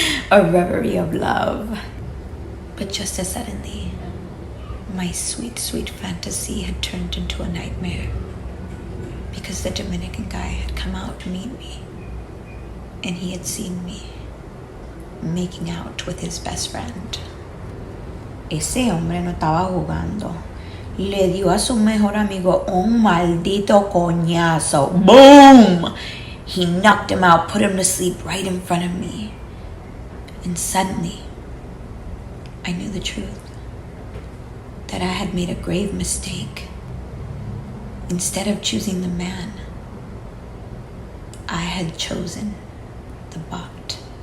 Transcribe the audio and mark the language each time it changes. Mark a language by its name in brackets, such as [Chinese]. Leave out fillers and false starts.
[English] A reverie of love. But just as suddenly, my sweet, sweet fantasy had turned into a nightmare, because the Dominican guy had come out to meet me, and he had seen me making out with his best friend. [Spanish] Ese hombre no estaba jugando. Le dio a su mejor amigo un maldito coñazo. [English] Boom! He knocked him out, put him to sleep right in front of me. And suddenly, I knew the truth. That I had made a grave mistake. Instead of choosing the man, I had chosen the bot.